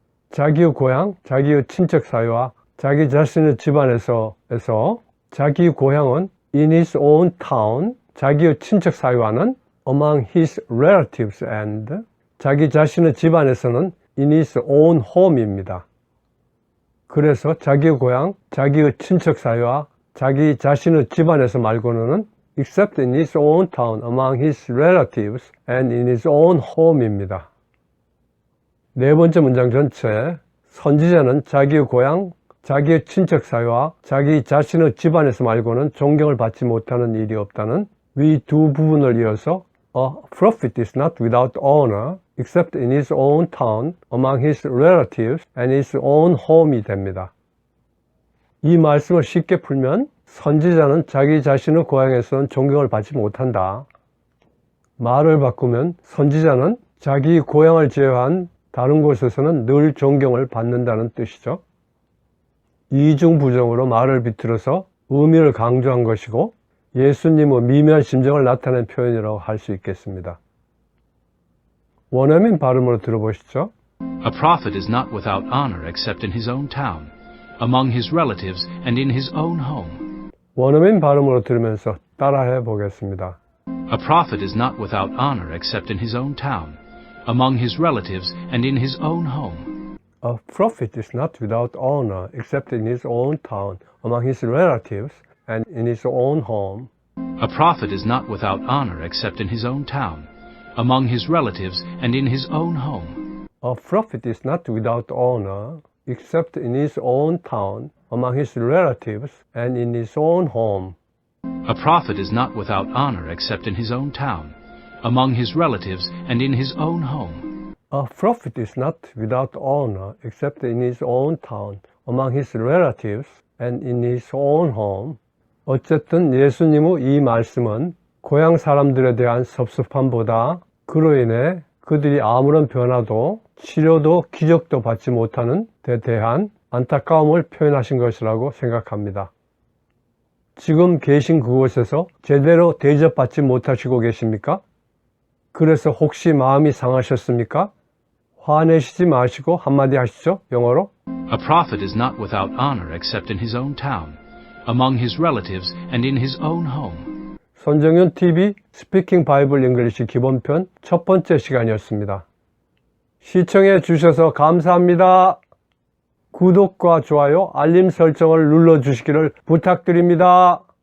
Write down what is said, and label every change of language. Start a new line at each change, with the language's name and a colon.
Korean: 자기의 고향, 자기의 친척 사이와 자기 자신의 집안에서 자기 고향은
English: in his own town,
Korean: 자기의 친척 사이와는
English: among his relatives and
Korean: 자기 자신의 집안에서는
English: in his own home
Korean: 입니다. 그래서 자기의 고향, 자기의 친척 사이와 자기 자신의 집안에서 말고는
English: except in his own town, among his relatives, and in his own home입니다.
Korean: 네 번째 문장 전체, 선지자는 자기의 고향, 자기의 친척 사이와 자기 자신의 집안에서 말고는 존경을 받지 못하는 일이 없다는 위 두 부분을 이어서
English: a prophet is not without honor, except in his own town, among his relatives, and his own home
Korean: 이 됩니다. 이 말씀을 쉽게 풀면 선지자는 자기 자신의 고향에서는 존경을 받지 못한다. 말을 바꾸면 선지자는 자기 고향을 제외한 다른 곳에서는 늘 존경을 받는다는 뜻이죠. 이중부정으로 말을 비틀어서 의미를 강조한 것이고 예수님의 미묘한 심정을 나타낸 표현이라고 할 수 있겠습니다. 원어민 발음으로 들어보시죠.
English: A prophet is not without honor except in his own town, among his relatives, and in his own home.
Korean: 원어민 발음으로 들으면서 따라해 보겠습니다.
English: A prophet is not without honor except in his own town, among his relatives, and in his own home. A prophet is not without honor except in his own town, among his relatives, and in his own home. A prophet is not without honor except in his own town, among his relatives, and in his own home. A prophet is not without honor except in his own town, among his relatives, and in his own home. A prophet is not without honor except in his own town, among his relatives, and in his own home. A prophet is not without honor except in his own town, among his relatives, and in his own home.
Korean: 어쨌든 예수님의 이 말씀은 고향 사람들에 대한 섭섭함보다 그로 인해 그들이 아무런 변화도 치료도 기적도 받지 못하는 데 대한 안타까움을 표현하신 것이라고 생각합니다. 지금 계신 그곳에서 제대로 대접받지 못하시고 계십니까? 그래서 혹시 마음이 상하셨습니까? 화내시지 마시고 한마디 하시죠. 영어로.
English: A prophet is not without honor except in his own town, among his relatives, and in his own home.
Korean: 손정윤 TV 스피킹 바이블 잉글리시 기본편 첫 번째 시간이었습니다. 시청해 주셔서 감사합니다. 구독과 좋아요, 알림 설정을 눌러주시기를 부탁드립니다.